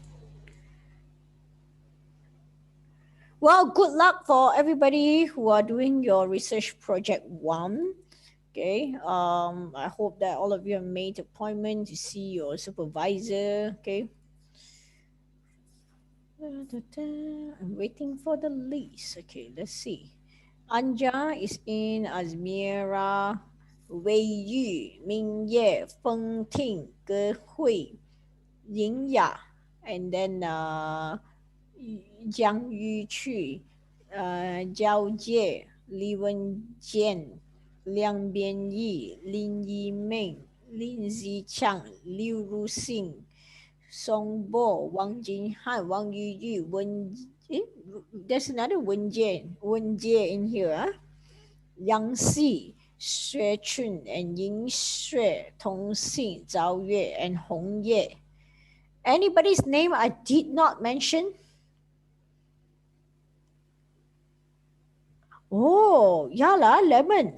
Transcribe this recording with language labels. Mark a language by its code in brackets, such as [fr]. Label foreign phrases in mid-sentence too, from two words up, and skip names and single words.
[en] Well, good luck for everybody who are doing your research project 1. Okay. I hope that all of you have made appointment to see your supervisor. Okay. I'm waiting for the list. Okay, let's see. Anja is in, Azmira, Wei Yu, Ming Ye, Feng Ting, Ge Hui, Ying Ya, and then Jiang Yu Chu, Zhao Jie, Li Wenjian, Liang Bianyi, Lin Yimeng, Lin Zichang, Liu Ruxing, Song Bo, Wang Jinhan, Wang Yuyu, there's another Wen Jie in here. Yang Xi, Xue Chun, and Ying Xue, Tong Xin, Zhao Yue, and Hong Ye. Anybody's name I did not mention? Oh, Yala, Lemon.